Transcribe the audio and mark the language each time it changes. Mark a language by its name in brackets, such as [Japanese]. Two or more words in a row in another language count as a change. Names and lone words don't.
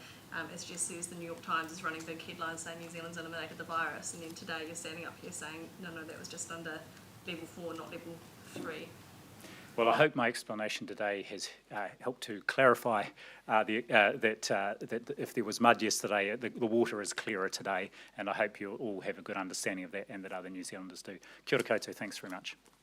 [English] As Jess says, the New York Times is running big headlines saying New Zealand's eliminated the virus, and then today you're standing up here saying, no, that was just under level 4, not level 3. Well, I hope my explanation today has helped to clarify that if there was mud yesterday, the water is clearer today, and I hope you all have a good understanding of that, and that other New Zealanders do. [Māori] Kia ora koutou, [English] thanks very much.